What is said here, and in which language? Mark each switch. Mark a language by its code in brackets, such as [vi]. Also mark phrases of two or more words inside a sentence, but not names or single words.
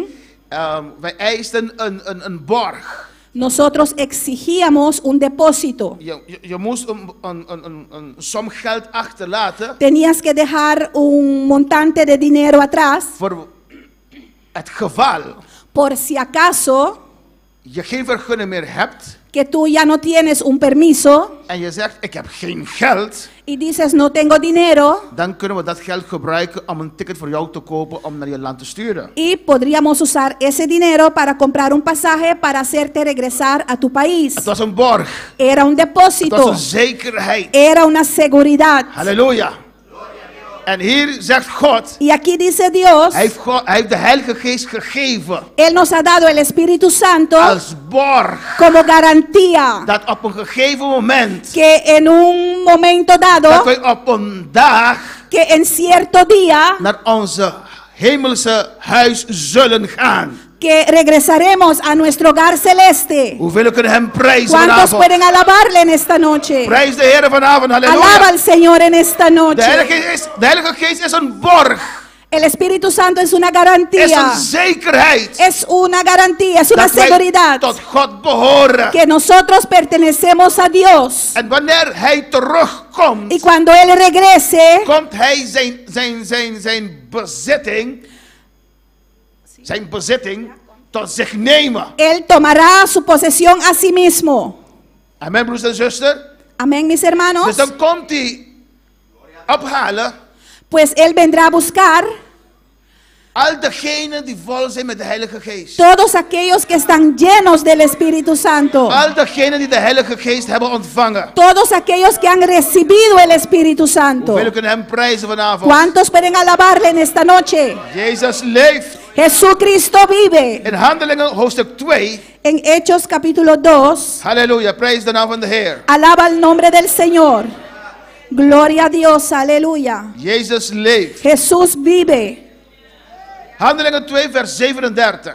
[nl] wij eisten een borg. [es] nosotros exigíamos un depósito. [nl] Je moest een som geld achterlaten [es] Tenías que dejar un montante de dinero atrás [nl] voor het geval [es] por si acaso [nl] je geen vergunning meer hebt [es] que tú ya no tienes un permiso [nl] en je zegt ik heb geen geld, [es] y dices no tengo dinero, [nl] dan kunnen we dat geld gebruiken om een ticket voor jou te kopen om naar je land te sturen. [es] y podríamos usar ese dinero para comprar un pasaje para hacerte regresar a tu país. [nl] Het was een borg, [es] Era un [nl] het was [es] depósito, [nl] een zekerheid. [es] era una seguridad. [nl] Halleluja. En hier zegt God, [es] Y aquí dice Dios, [nl] hij heeft de Heilige Geest gegeven [es] Él nos ha dado el Espíritu Santo [nl] als borg, [es] como garantía [nl] dat op een gegeven moment, [es] que en un momento [nl] dat [es] dado, [nl] wij op een dag [es] que en cierto día, [nl] naar onze hemelse huis zullen gaan. [es] que regresaremos a nuestro hogar celeste. [nl] Hoeveel kunnen hem prijzen [es] ¿Cuántos [nl] vanavond? [es] pueden alabarle en esta noche? [nl] Prijs de Heer vanavond, [es] Alaba [nl] halleluja. [es] al Señor en esta [nl] De [es] noche. [nl] Heilige Geest is een borg, [es] El Espíritu Santo es una [nl] is [es] garantía. [nl] een zekerheid. [es] Es una garantía, es una [nl] Dat wij [es] seguridad [nl] tot God behoren. [es] que nosotros pertenecemos a Dios. [nl] En wanneer hij terugkomt, [es] Y cuando Él regrese, [nl] komt hij zijn bezitting tot zich nemen. [es] Él tomará su posesión a sí mismo. [nl] Amen, broers en zusters. [es] Amén, mis [nl] Dus [es] hermanos. [nl] dan komt hij ophalen [es] Pues Él vendrá a buscar [nl] al degenen die vol zijn met de Heilige Geest. [es] todos aquellos que están llenos del Espíritu Santo. [nl] Al degenen die de Heilige Geest hebben ontvangen. [es] Todos aquellos que han recibido el Espíritu Santo. [nl] Hoeveel kunnen hem prijzen vanavond? [es] ¿Cuántos pueden alabarle en esta noche? [nl] Jezus leeft. [es] Jesucristo vive. [nl] In Handelingen hoofdstuk 2. [es] En Hechos capítulo 2, [nl] Halleluja, prijs de naam van de Heer. [es] alaba el nombre del Señor. Gloria a Dios, aleluya. [nl] Jezus leeft. [es] Jesús vive. [nl] Handelingen 2 vers 37.